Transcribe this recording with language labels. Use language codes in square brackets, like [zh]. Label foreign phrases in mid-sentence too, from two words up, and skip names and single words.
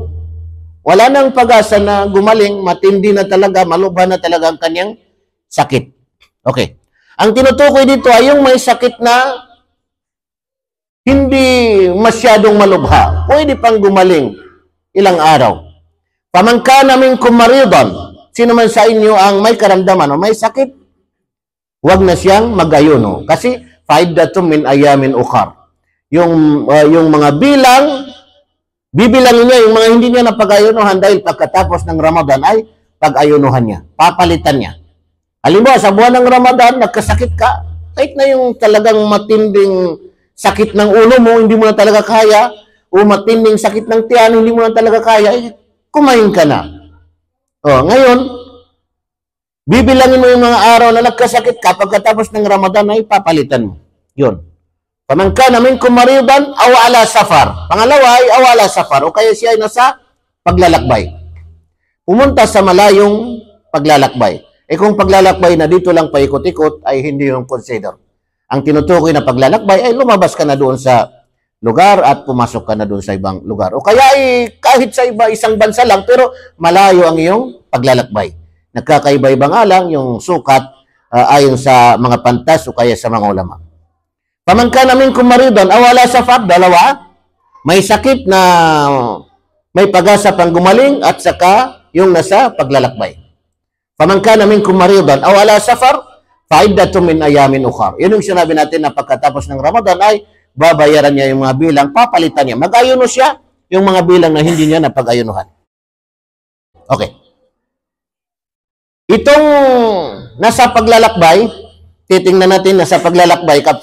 [tl] Wala nang pag-asa na gumaling, matindi na talaga, malubha na talaga ang kanyang sakit. Okay. Ang tinutukoy dito ay yung may sakit na hindi masyadong malubha. Pwede pang gumaling ilang araw. [ar] فمن كان منكم مريضا, [tl] sino man sa inyo ang may karamdaman o may sakit, huwag na siyang mag-ayuno. [ar] Kasi فعدة من أيام أخر. [tl] Yung mga bilang, bibilangin niya yung mga hindi niya napag-ayunuhan dahil pagkatapos ng Ramadan ay pag-ayunuhan niya. Papalitan niya. Halimbawa, sa buwan ng Ramadan, nagkasakit ka, kahit na yung talagang matinding sakit ng ulo mo, hindi mo na talaga kaya, o matinding sakit ng tiyan, hindi mo na talaga kaya, kumain ka na. Ngayon, bibilangin mo yung mga araw na nagkasakit ka, pagkatapos ng Ramadan ay papalitan mo. Yun. [ar] فمن كان منكم مريضا أو على سفر. [tl] Pangalawa ay [ar] أو على سفر, [tl] o kaya siya ay nasa paglalakbay. Pumunta sa malayong paglalakbay. Kung paglalakbay na dito lang paikot-ikot ay hindi yung consider. Ang tinutukoy na paglalakbay ay lumabas ka na doon sa lugar at pumasok ka na doon sa ibang lugar. O kaya ay kahit sa isang bansa lang pero malayo ang iyong paglalakbay. Nagkakaiba-iba nga lang yung sukat ayon sa mga pantas o kaya sa mga ulama. [ar] فمن كان منكم مريضا أو على سفر, [tl] dalawa, may sakit na may pag-asa pang gumaling at saka yung nasa paglalakbay. [ar] فمن كان منكم مريضا أو على سفر فعدة من أيام أخر. [tl] Yun yung sinabi natin na pagkatapos ng Ramadan ay babayaran niya yung mga bilang, papalitan niya. Mag-ayuno siya yung mga bilang na hindi niya napag-ayunuhan. Okay. Itong nasa paglalakbay, titingnan natin nasa paglalakbay ka.